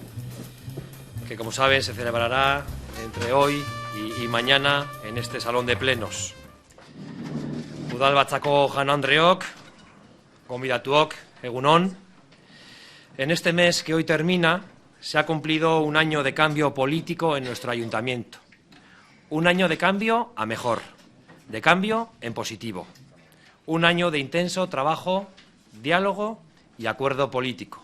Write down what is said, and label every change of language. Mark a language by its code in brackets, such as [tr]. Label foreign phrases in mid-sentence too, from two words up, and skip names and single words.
[es] que como saben se celebrará entre hoy y mañana en este salón de plenos. [eu] Udalbatzako jaun-andreok, gonbidatuok, egun on. [es] En este mes que hoy termina se ha cumplido un año de cambio político en nuestro ayuntamiento. Un año de cambio a mejor. De cambio en positivo. Un año de intenso trabajo, diálogo y acuerdo político.